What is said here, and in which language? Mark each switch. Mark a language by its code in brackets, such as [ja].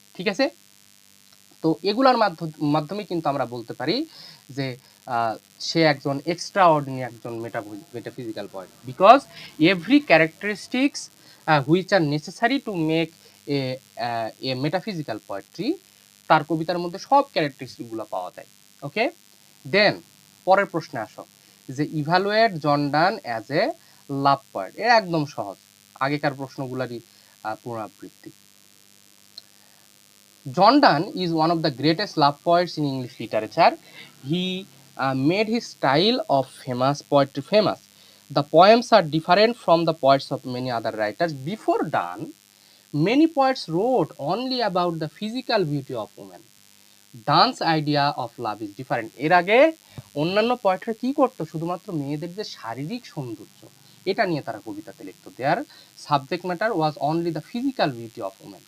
[bn] ঠিক আছে, তো এগুলার মাধ্যমে কিন্তু আমরা বলতে পারি যে সে একজন এক্সট্রা অর্ডিনারি একজন metaphysical point, [en] because every characteristics which are necessary to make a metaphysical poetry, [bn] তার কবিতার মধ্যে সব ক্যারেক্টারিস্টিকগুলো পাওয়া যায়। ওকে, দেন পরের প্রশ্নে আসো যে [en] Evaluate John Donne as a love poet. [bn] এর একদম সহজ, আগেকার প্রশ্নগুলারই পুনরাবৃত্তি। [en] John Donne is one of the greatest love poets in English literature. He made his style of famous poetry famous. The poems are different from the poets of many other writers. Before Donne, many poets wrote only about the physical beauty of women. Donne's idea of love is different. [bn] এর আগে অন্যান্য পোয়েটরা কি করতো, শুধুমাত্র মেয়েদের যে শারীরিক সৌন্দর্য এটা নিয়ে তারা কবিতাতে লিখতো। [en] Their subject matter was only the physical beauty of women.